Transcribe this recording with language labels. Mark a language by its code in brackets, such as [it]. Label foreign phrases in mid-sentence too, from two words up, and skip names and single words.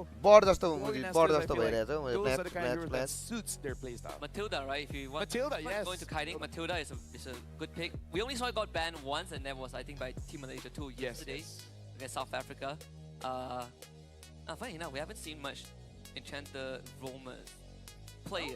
[ne] board जस्तो मुझे board जस्तो भइरहेछ [en] match suits their playstyle. Matilda, right? If you want Matilda, yes. Going to kiting, Matilda is a good pick. We only saw it got banned once, and that was I think by Team Malaysia too yesterday against South Africa. Funny enough, we haven't seen much Enchanter roamers play it.